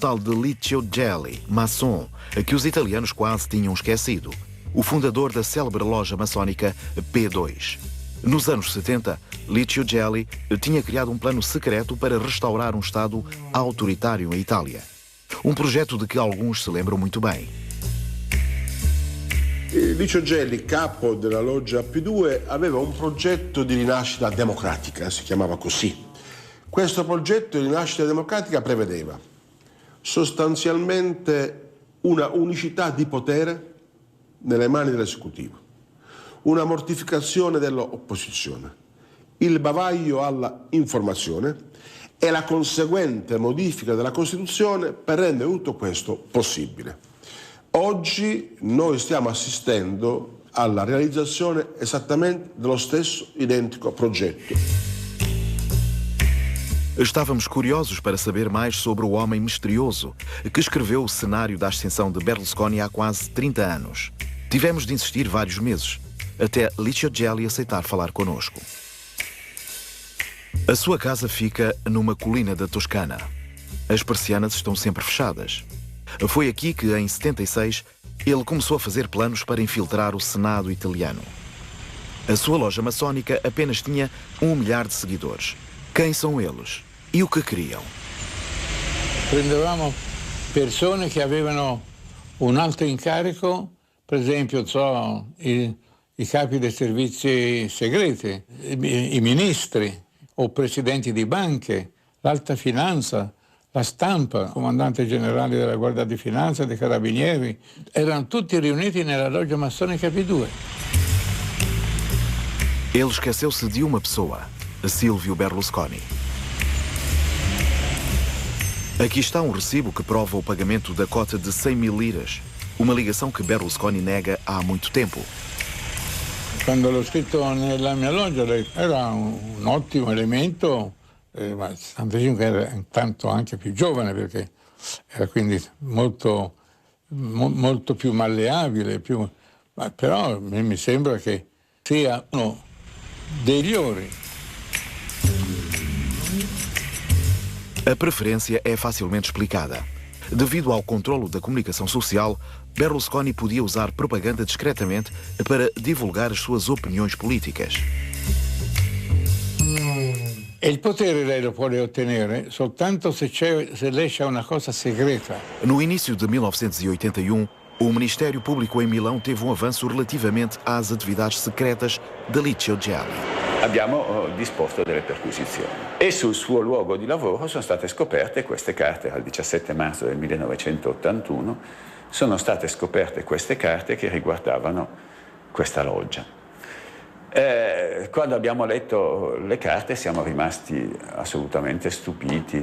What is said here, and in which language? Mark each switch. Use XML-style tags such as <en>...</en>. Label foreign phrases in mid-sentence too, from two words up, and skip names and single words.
<pt>tal de Licio Gelli, maçom, que os italianos quase tinham esquecido, o fundador da célebre loja maçónica P2. Nos anos 70, Licio Gelli tinha criado um plano secreto para restaurar um Estado autoritário em Itália. Um projeto de que alguns se lembram muito bem.</pt> <it>Licio Gelli, capo della loggia P2, aveva un progetto di rinascita democratica, si chiamava così. Questo progetto di rinascita democratica prevedeva sostanzialmente una unicità di potere nelle mani dell'esecutivo, una mortificazione dell'opposizione, il bavaglio alla informazione e la conseguente modifica della Costituzione per rendere tutto questo possibile. Oggi noi stiamo assistendo alla realizzazione esattamente dello stesso identico progetto.</it> <pt>Estávamos curiosos para saber mais sobre o homem misterioso que escreveu o cenário da ascensão de Berlusconi há quase 30 anos. Tivemos de insistir vários meses, até Licio Gelli aceitar falar connosco. A sua casa fica numa colina da Toscana. As persianas estão sempre fechadas. Foi aqui que, em 76, ele começou a fazer planos para infiltrar o Senado italiano. A sua loja maçónica apenas tinha 1 milhar de seguidores. Quem são eles? E o que queriam?</pt> <it>Prendevamo persone che avevano un alto incarico, per esempio i capi dei servizi segreti, i ministri o presidenti di banche, l'alta finanza, la stampa, comandante generale della Guardia di Finanza, dei Carabinieri, erano tutti riuniti nella loggia massonica P2.</it> <pt>Ele esqueceu-se de uma pessoa, Silvio Berlusconi. Aqui está um recibo que prova o pagamento da cota de 100 mil liras, uma ligação que Berlusconi nega há muito tempo.</pt> <it>Quando l'ho scritto nella mia loggia era un ottimo elemento, ma 75 era intanto anche più giovane perché era quindi molto più malleabile, però a me mi sembra che sia uno dei migliori.</it> <pt>A preferência é facilmente explicada. Devido ao controlo da comunicação social, Berlusconi podia usar propaganda discretamente para divulgar as suas opiniões políticas.</pt> <it>E il potere lei lo può ottenere soltanto se lei c'è una cosa segreta.</it> <pt>No início de 1981, o Ministério Público em Milão teve um avanço relativamente às atividades secretas de Licio Gelli.</pt> <it>Abbiamo disposto delle perquisizioni e sul suo luogo di lavoro sono state scoperte queste carte. Al 17 marzo del 1981 sono state scoperte queste carte che riguardavano questa loggia. Quando abbiamo letto le carte siamo rimasti assolutamente stupiti.</it>